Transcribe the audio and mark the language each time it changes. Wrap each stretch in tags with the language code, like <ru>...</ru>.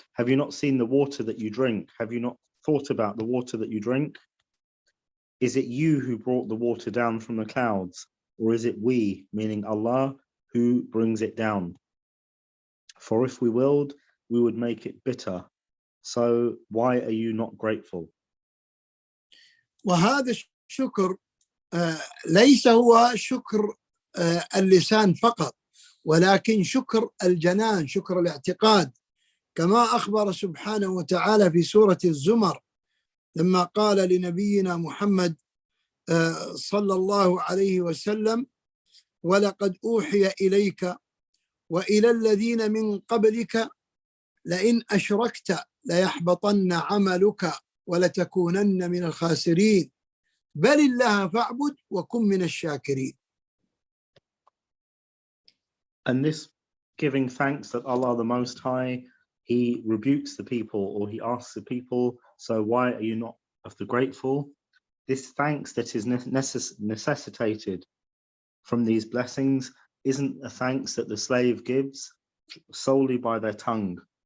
<en>Have you not seen the water that you drink? Have you not thought about the water that you drink? Is it you who brought the water down from the clouds, or is it we, meaning Allah, who brings it down? For if we willed, we would make it bitter. So why are you not grateful?</en> <ar>وهذا الشكر ليس هو شكر اللسان فقط، ولكن شكر الجنان، شكر الاعتقاد، كما أخبر سبحانه وتعالى في سورة الزمر لما قال لنبينا محمد صلى الله عليه وسلم: ولقد أوحي إليك وإلى الذين من قبلك لئن أشركت ليحبطن عملك ولتكونن من الخاسرين بل الله فاعبد وكن من الشاكرين.</ar> <en>And this giving thanks that Allah the Most High, He rebukes the people, or He asks the people, so why are you not of the grateful? This thanks that is necessitated from these blessings isn't a thanks that the slave gives solely by their tongue.</en>